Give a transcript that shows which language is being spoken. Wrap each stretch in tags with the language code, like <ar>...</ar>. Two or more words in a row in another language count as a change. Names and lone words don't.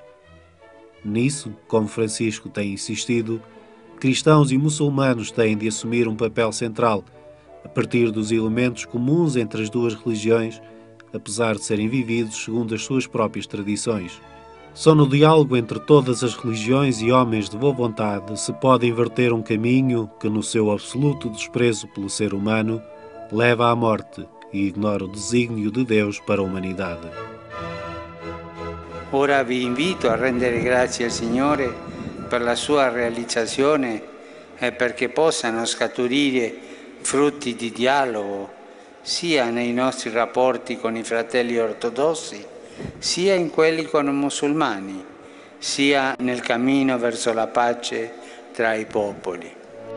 <pt>Nisso, como Francisco tem insistido, cristãos e muçulmanos têm de assumir um papel central, a partir dos elementos comuns entre as duas religiões, apesar de serem vividos segundo as suas próprias tradições. Só no diálogo entre todas as religiões e homens de boa vontade se pode inverter um caminho que, no seu absoluto desprezo pelo ser humano, leva à morte e ignora o desígnio de Deus para a humanidade.</pt> <it>Ora vi invito a rendere grazie al Signore per la sua realizzazione e perché possano scaturire frutti di dialogo sia nei nostri rapporti con i fratelli ortodossi, sia in quelli con i musulmani, sia nel cammino verso la pace tra i popoli.</it>